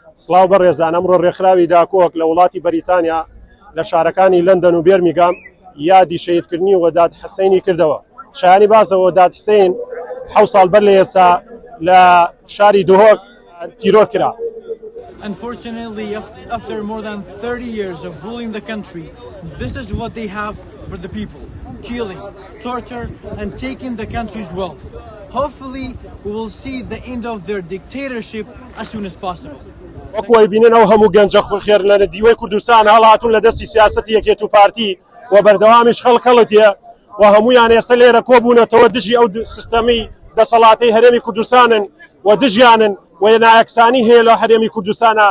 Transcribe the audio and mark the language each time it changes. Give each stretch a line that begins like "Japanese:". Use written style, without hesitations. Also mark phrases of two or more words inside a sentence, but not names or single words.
Central Kurdish: سڵاو بەڕێزان ئەمڕۆ ڕێکخراوی داکۆک لە وڵاتی بەریتانیا لە شارەکانی لەندەن و بێرمیگام یادی شەهیدکردنی وەداد حسەینی کردەوە. شایانی باسەوە وەداد حسەین 7 ساڵ بەر لە ئێستا لە شاری دهۆک تیرۆر کرا.
English: Unfortunately, after more than 30 years of ruling the country, this is what they have for the people: killing, torture, and taking the country's wealth. Hopefully, we will see the end of their dictatorship as soon as possible.
Central Kurdish: وەکوی بینێنەوە هەموو گەنجە خێر لە دیوەی کوردستان هەڵهاتوون لە دەستی سیاسەتی یەکێت و پارتی و بەردەوامیش خەڵکەڵەتیە و هەمویان ئێستا لێرە کۆبوونەتەوە دژی ئەو سیستەمی دەسەڵاتی هەرێمی کوردستانن و دژیانن و نایەکسانی هەیە لە هەرێمی کوردستانە.